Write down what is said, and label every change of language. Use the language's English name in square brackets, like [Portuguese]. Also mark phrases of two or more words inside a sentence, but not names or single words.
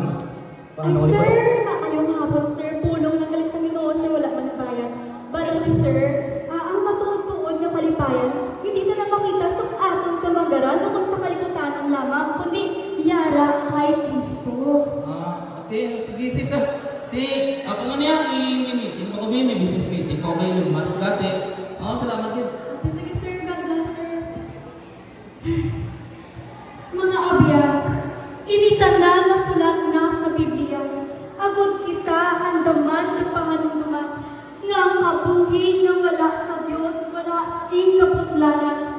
[Hiligaynon] Ay, sir, maayong hapon, sir. Pulong lang galing sa Ginoo, sir. Wala man bayan. [English] But sir, [Hiligaynon] ang matuod-tuod nga kalipayan, hindi ta na makita sa aton kamagaran o kung sa kaliputanan lamang, kundi yara kay Kristo. Ate, sige sis ah. Ate, ako nga niya, i-meeting pa kami. [Filipino] May [English] business meeting [Filipino] ko kay Elon Musk dati. Salamat din. [Hiligaynon] Ate, sige, sir. [English] God bless, sir. [Hiligaynon] Mga abyan, initanan na sulat na sa Biblia. Agod kita andaman kapahanumduman. Nga ang kabuhi nga wala sa Diyos, wala sing kapuslanan.